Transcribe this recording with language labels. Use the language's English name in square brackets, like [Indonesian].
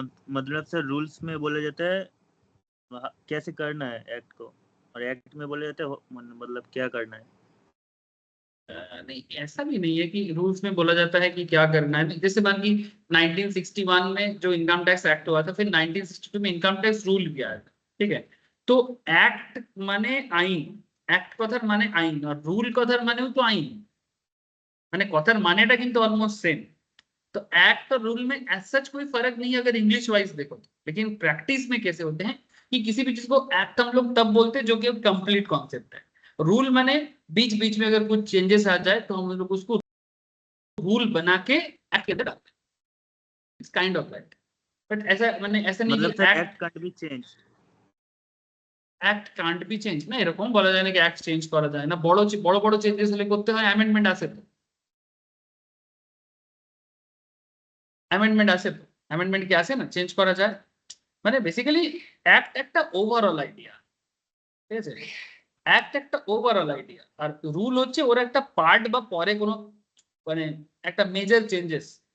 [Hindi] मतलब sir rules में बोला जाता है कैसे करना है एक्ट को, और एक्ट में बोला जाता है मतलब क्या करना है. नहीं, ऐसा भी नहीं है कि रूल्स में बोला जाता है कि क्या करना है. जैसे मान ली 1961 में जो इनकम टैक्स एक्ट हुआ था, फिर 1962 में इनकम टैक्स रूल भी आया था. ठीक है, तो एक्ट माने आईन, [Bangla] एक्ट কথার মানে আইন, [Hindi] और रूल [Bangla] কথার মানেও তো আইন, মানে কথার মানেটা কিন্তু অলমোস্ট সেম. [Hindi] तो एक्ट और रूल में एज सच कोई फर्क नहीं है अगर इंग्लिश वाइज देखो तो. लेकिन प्रैक्टिस में कैसे होते हैं कि किसी भी चीज को एक्ट हम लोग तब बोलते हैं जो कि कंप्लीट कॉन्सेप्ट है. रूल माने बीच बीच में अगर कुछ चेंजेस आ जाए तो हम लोग उसको रूल बना के एक्ट के अंदर डालते हैं. [English] It's kind of that. [Hindi] But ऐसा माने ऐसा नहीं मतलब कि [English] Sir act can't be change. Act can't be change [Bangla] ना এরকম বলা যায় না कि एक्ट चेंज করা যায় না. বড় বড় বড় চেঞ্জেস হলে করতে হয়, অ্যামেন্ডমেন্ট আছে তো. অ্যামেন্ডমেন্ট আছে তো, অ্যামেন্ডমেন্ট কি আছে না, চেঞ্জ করা যায়. মানে বেসিক্যালি অ্যাক্ট একটা ওভারঅল আইডিয়া. ঠিক আছে, অ্যাক্ট একটা ওভারঅল আইডিয়া, আর রুল হচ্ছে ওর একটা পার্ট বা পরে কোনো মানে একটা মেজর চেঞ্জেস.